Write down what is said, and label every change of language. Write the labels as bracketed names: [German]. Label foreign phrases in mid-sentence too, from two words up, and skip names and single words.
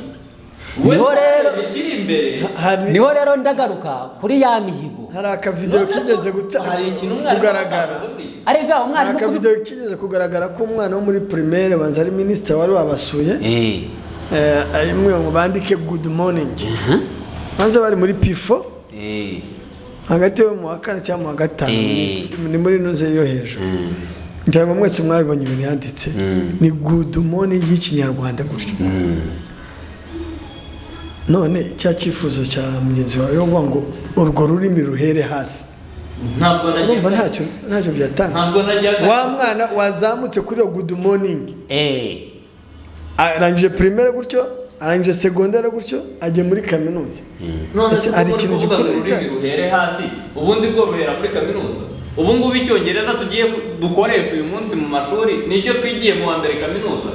[Kinyarwanda] Niho rero ikiri imbere niho rero ndagaruka kuri ya mihigo. Hari akavideo kigeze hari ikintu umwarimu kugaragara. Arega umwarimu hari akavideo kigeze kugaragara ko umwana wo muri primaire banza ari minister wari wabasuye. Ayimwe ngo bandike [English] good morning. [Kinyarwanda] Banza bari muri P4. Hagati yo mu wakane cyangwa mu gatanu ni muri nuze yo hejuru. Ngira ngo mwese mwabibonye ibintu yanditse ni [English] good morning [Kinyarwanda] y'Ikinyarwanda gutyo. None cya cyifuzo cya mugenzi wawe ngo ngo urwo rurimi ruhere hasi. Ntabwo nagiye ntacyo byatanga. Ntabwo nagiye wa mwana wazamutse kuri [English] good morning. [Kinyarwanda] Arangije primaire gutyo, arangije secondaire gutyo, ajye muri kaminuza. Ari ikintu gikoreza ruhere hasi. Ubundi bwo ruhera muri kaminuza. Ubu ngubu icyongereza tugiye dukoresha uyu munsi mu mashuri nicyo twigiye mu wa mbere kaminuza.